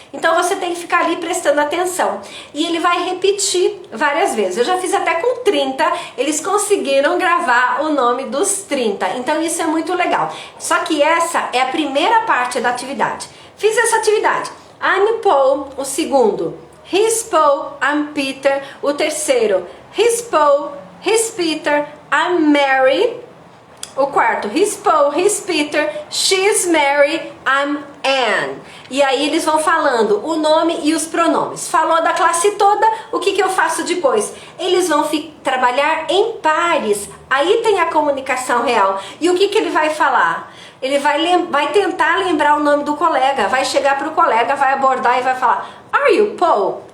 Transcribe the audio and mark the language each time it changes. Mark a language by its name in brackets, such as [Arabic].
[Portuguese] Então você tem que ficar ali prestando atenção. E ele vai repetir várias vezes. Eu já fiz até com 30, eles conseguiram gravar o nome dos 30. Então isso é muito legal. Só que essa é a primeira parte da atividade. Fiz essa atividade. [English] I'm Paul, [Portuguese] o segundo. [English] He's Paul, I'm Peter, [Portuguese] o terceiro. [English] He's Paul, he's Peter, I'm Mary. [Portuguese] O quarto, [English] he's Paul, he's Peter, she's Mary, I'm Anne. [Portuguese] E aí eles vão falando o nome e os pronomes. Falou da classe toda, o que eu faço depois? Eles vão trabalhar em pares. Aí tem a comunicação real. E o que ele vai falar? Ele vai tentar lembrar o nome do colega. Vai chegar para o colega, vai abordar e vai falar, [English] Are you Paul?